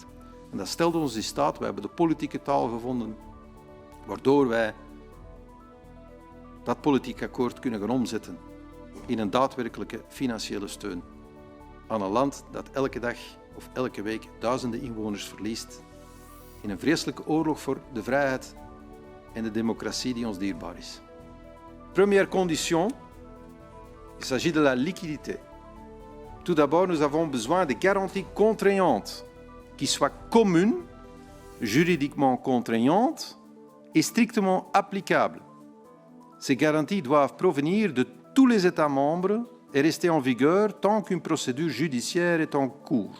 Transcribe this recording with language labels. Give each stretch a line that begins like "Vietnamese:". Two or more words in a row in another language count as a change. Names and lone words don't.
Dutch: En dat stelt ons in staat, wij hebben de politieke taal gevonden, waardoor wij dat politiek akkoord kunnen gaan omzetten in een daadwerkelijke financiële steun aan een land dat elke dag of elke week duizenden inwoners verliest in een vreselijke oorlog voor de vrijheid en de democratie die ons dierbaar is.
French: Première condition, il s'agit de la liquidité. Tout d'abord, nous avons besoin de garanties contraignantes qui soient communes, juridiquement contraignantes et strictement applicables. Ces garanties doivent provenir de tous les États membres et rester en vigueur tant qu'une procédure judiciaire est en cours.